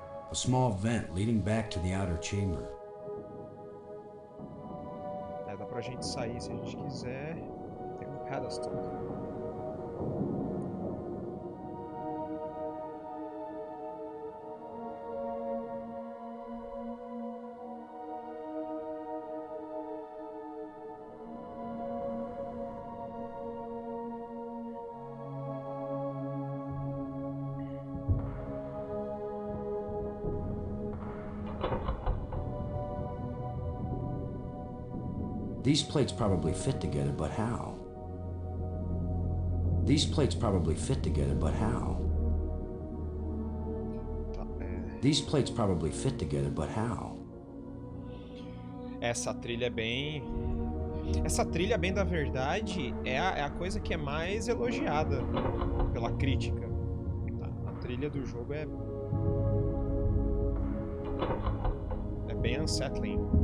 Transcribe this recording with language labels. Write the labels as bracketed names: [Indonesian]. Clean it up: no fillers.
[English] A small vent leading back to the outer chamber. [Portuguese] É, dá pra gente sair se a gente quiser. Tem um pedestal. [English] These plates probably fit together, but how? These plates probably fit together, but how? These plates probably fit together, but how? [Portuguese] Essa trilha é bem... Essa trilha, bem da verdade, é a coisa que é mais elogiada pela crítica. A trilha do jogo é bem unsettling.